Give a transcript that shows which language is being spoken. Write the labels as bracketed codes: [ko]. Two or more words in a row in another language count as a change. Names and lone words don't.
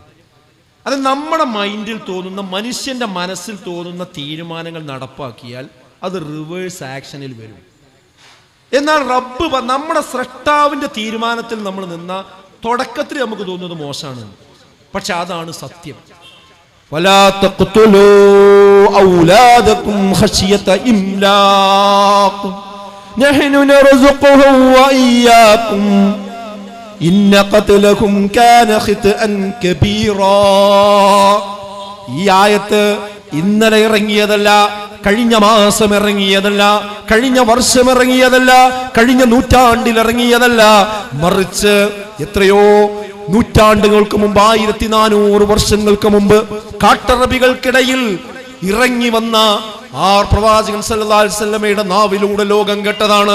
[ml] അത് നമ്മുടെ മൈൻഡിൽ തോന്നുന്ന, മനുഷ്യന്റെ മനസ്സിൽ തോന്നുന്ന തീരുമാനങ്ങൾ നടപ്പാക്കിയാൽ അത് [en] reverse actionil [ml] വരും. എന്നാൽ റബ്ബ്, നമ്മുടെ സ്രഷ്ടാവിന്റെ തീരുമാനത്തിൽ നമ്മൾ നിന്ന തുടക്കത്തിൽ നമുക്ക് തോന്നുന്നത് മോശമാണ്, പക്ഷെ അതാണ് സത്യം. [ar] ولا تقتلوا أولادكم خشية إملاق نحن نرزقهم وإياكم إن قتلهم كان خطأ كبيرا. [ml] ഈ ആയത്ത് ഇന്നലെ ഇറങ്ങിയതല്ല, കഴിഞ്ഞ മാസം ഇറങ്ങിയതല്ല, കഴിഞ്ഞ വർഷം ഇറങ്ങിയതല്ല, കഴിഞ്ഞ നൂറ്റാണ്ടിൽ ഇറങ്ങിയതല്ല, മറിച്ച് എത്രയോ നൂറ്റാണ്ടുകൾക്ക് മുമ്പ്, 1400 വർഷങ്ങൾക്ക് മുമ്പ് കാട്ടറബികൾക്കിടയിൽ ഇറങ്ങി വന്ന ആ പ്രവാചകൻ [ar] صلى الله عليه وسلم [ml] നാവിലൂടെ ലോകം കേട്ടതാണ്.